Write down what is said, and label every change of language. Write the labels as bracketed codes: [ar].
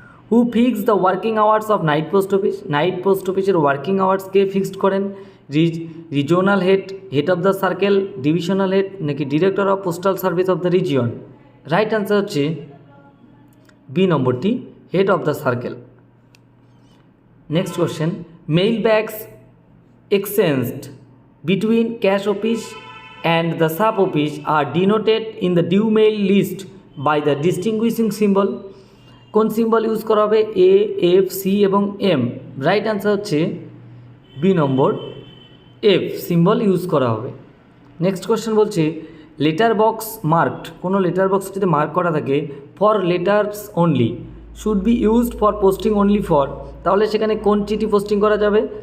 [en] who fix the working hours of night post office, night post অফিসের working hours [bn] কে fixed করেন? [en] Regional head, head of the circle, divisional head, নাকি director of postal service of the region? [bn] Right answer হচ্ছে B নম্বরটি, head of the circle. [en] Next question, mail bags exchanged between cash office and the sub office are denoted in the due mail list by the distinguishing symbol. [bn] কোন symbol use করা হবে? এ, F, C এবং M. Right answer হচ্ছে B নম্বর, F symbol use করা হবে। Next question বলছে, letter box marked, কোনো letter box যদি মার্ক করা থাকে [en] for letters only should be used for posting only for, [bn] তাহলে সেখানে কোন চিঠি পোস্টিং করা যাবে?